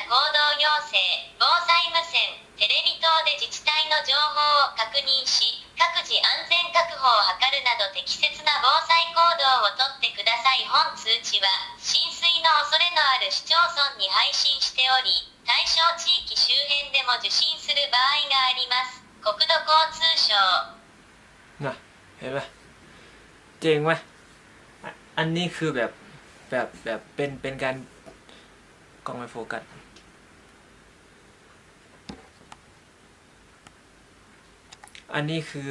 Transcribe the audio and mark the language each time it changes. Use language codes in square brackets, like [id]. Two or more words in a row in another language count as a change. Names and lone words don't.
[ja] 行動要請、防災無線、テレビ等で自治体の情報を確認し、各自安全確保を図るなど適切な防災行動をとってください。本通知は浸水の恐れのある市町村に配信しており、対象地域周辺でも受信する場合があります。国土交通省 [th] นะเห็นไหมเจ๋งไหมอันนี้คือแบบเป็นการกล้องไม่โฟกัสอันนี้คือ